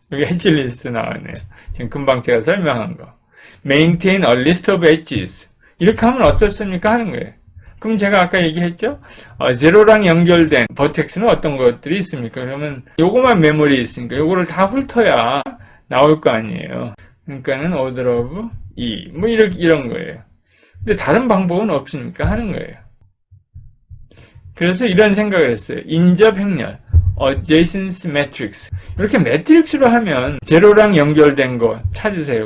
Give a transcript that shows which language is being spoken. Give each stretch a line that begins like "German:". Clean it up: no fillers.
Korean: 여기 엣지 리스트 나왔네요. 지금 금방 제가 설명한 거.
English: Maintain a list of edges.
Korean: 이렇게 하면 어떻습니까? 하는 거예요. 그럼 제가 아까 얘기했죠? 제로랑 연결된 버텍스는 어떤 것들이 있습니까? 그러면 요거만 메모리에 있으니까 요거를 다 훑어야 나올 거 아니에요. 그러니까는
English: order of E.
Korean: 뭐 이런 거예요. 근데 다른 방법은 없으니까 하는 거예요. 그래서 이런 생각을 했어요. 인접 행렬, adjacency matrix. 이렇게 매트릭스로 하면 제로랑 연결된 거 찾으세요.